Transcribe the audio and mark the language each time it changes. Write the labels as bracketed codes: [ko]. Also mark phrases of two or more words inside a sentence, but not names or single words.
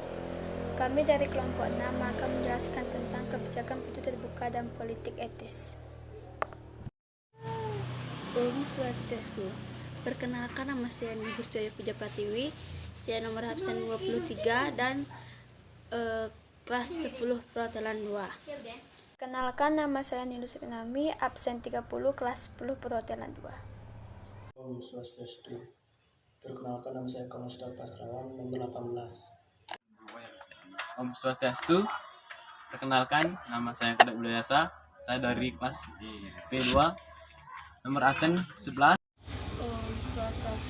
[id] Kami dari kelompok 6 akan menjelaskan tentang kebijakan pintu terbuka dan politik etis. [ban] Om Swastiastu. [id] Perkenalkan, nama saya Nigus Joyo Puja Pratiwi. Saya nomor absen 23 dan kelas 10 perhotelan 2. Kenalkan, nama saya Nilus Rinami, absen 30, kelas 10 perhotelan 2. [ban] Om Swastiastu. [id] Perkenalkan, nama saya Konsta Pastrawan, nomor 18. [ban] Om Swastiastu. [id] Perkenalkan, nama saya Kedok Bulayasa. Saya dari kelas P2, nomor absen 11. [ban] Om Swastiastu.